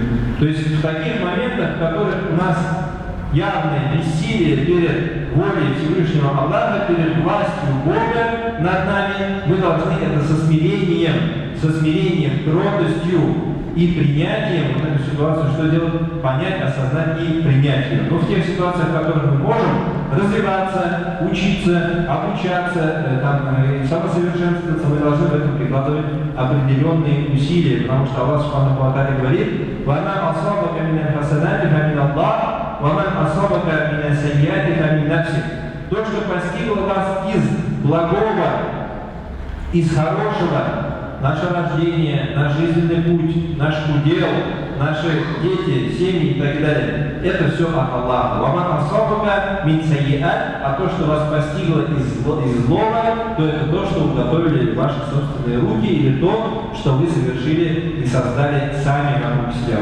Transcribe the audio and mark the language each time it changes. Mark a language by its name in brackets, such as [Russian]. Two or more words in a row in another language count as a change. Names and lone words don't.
[Russian] То есть в таких моментах, в которых у нас явное бессилие перед волей Всевышнего Аллаха, перед властью Бога над нами, мы должны это со смирением, твердостью и принятием вот эту ситуацию, что делать? Понять, осознать и принять ее. Но в тех ситуациях, в которых мы можем развиваться, учиться, обучаться, самосовершенствоваться, мы должны в этом прикладывать определенные усилия, потому что Аллах [Arabic] سبحانه وتعالى [Russian] говорит: [Arabic] «وما أصابك من حسنة فمن الله وما أصابك من سيئة فمن نفسك». [Russian] То, что постигло вас из благого, из хорошего, наше рождение, наш жизненный путь, наш удел, наши дети, семьи и так далее, это все от Аллаха. [Arabic] «وما أصابك من سيئة», [Russian] а то, что вас постигло из злого, то это то, что уготовили ваши собственные руки, или то, что вы совершили и создали сами вокруг себя.